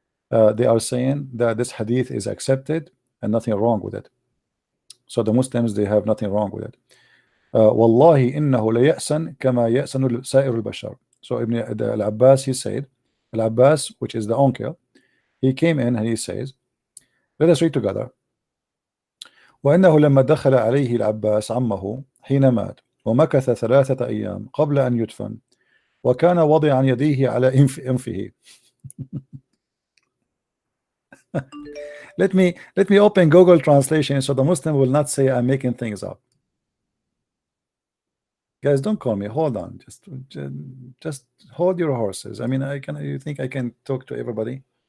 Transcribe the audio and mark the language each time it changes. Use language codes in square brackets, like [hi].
[en] They are saying that this hadith is accepted and nothing wrong with it. So the Muslims, they have nothing wrong with it. [ar] Wallahi innahu la ya'san kama ya'sanu sa'ir al-bashar. [en] So Ibn al-Abbas, he said, Al-Abbas, which is the uncle, he came in and he says, let us read together. [ar] وإنه لما دخل عليه العباس عمه حين مات ومكث 3 أيام قبل أن يدفن وكان وضعا يديه على أنفه. [en] Let me open Google translation so the Muslim will not say I'm making things up. Guys, don't call me. Hold on. Just hold your horses. I mean, you think I can talk to everybody?